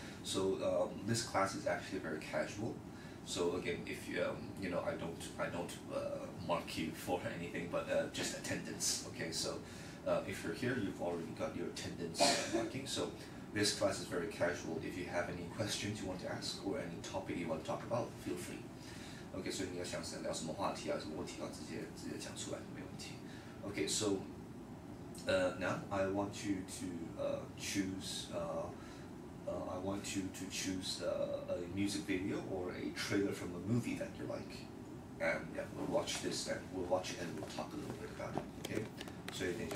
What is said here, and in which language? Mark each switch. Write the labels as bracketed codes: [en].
[en] So, this class is actually very casual. So again, if you, I don't mark you for anything, but just attendance. Okay, so if you're here, you've already got your attendance marking. So this class is very casual. If you have any questions you want to ask or any topic you want to talk about, feel free. Okay, [zh] 所以你要想聊什么话题啊，什么问题啊，直接讲出来没问题。 [en] Okay, so now I want you to choose. I want you to choose a music video or a trailer from a movie that you like, and yeah, we'll watch this and we'll watch it and we'll talk a little bit about it. Okay, [zh] 所以等一下。